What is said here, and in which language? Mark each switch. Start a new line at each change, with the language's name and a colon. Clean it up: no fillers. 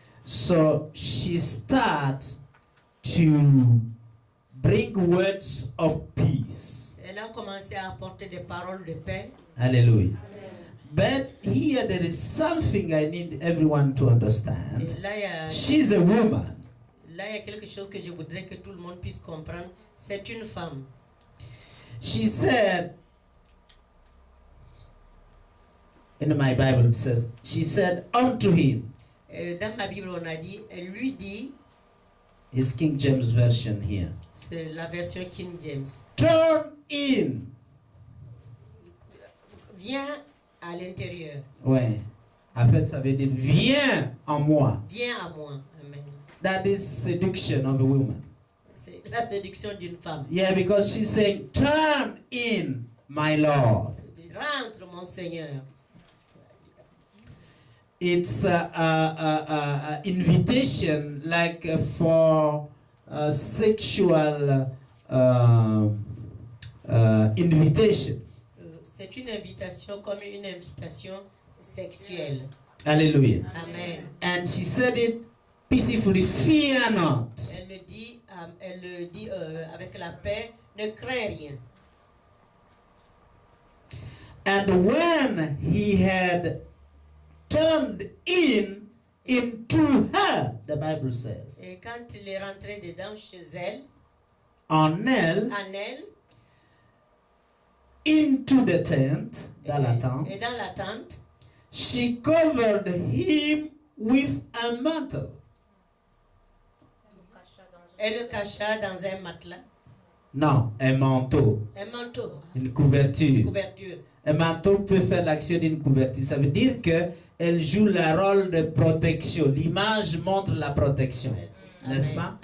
English: So she starts to bring words of peace.
French: Elle a commencé à apporter des paroles de paix. Hallelujah.
English: But here there is something I need everyone to understand.
French: Et là,
English: She's a woman.
French: il y a quelque chose que je voudrais que tout le monde puisse comprendre. C'est une femme.
English: She said, in my Bible it says, she said unto him.
French: Dans ma Bible, on a dit, elle lui dit,
English: Is King James Version here.
French: c'est la version King James.
English: Turn in.
French: Viens à l'intérieur. Ouais. En fait, ça veut dire viens en moi. Viens à moi. Amen.
English: That is seduction of a woman.
French: C'est la séduction d'une femme.
English: Yeah, because she's saying, turn in, my Lord.
French: Rentre, mon Seigneur.
English: It's a invitation like for sexual invitation.
French: C'est une invitation comme une invitation sexuelle. Hallelujah. Amen.
English: And she said it peacefully, fear not.
French: Elle le dit avec la paix, ne crains rien.
English: And when he had turned into her, the Bible says,
French: Et quand il est rentré dedans chez elle, en elle,
English: into the tent,
French: dans la tente, et dans la tente,
English: she covered him with a mantle.
French: elle le cacha dans un matelas. Non, un manteau. Un manteau. Une couverture. Une couverture. Un manteau peut faire l'action d'une couverture. Ça veut dire que elle joue le rôle de protection. L'image montre la protection. N'est-ce pas?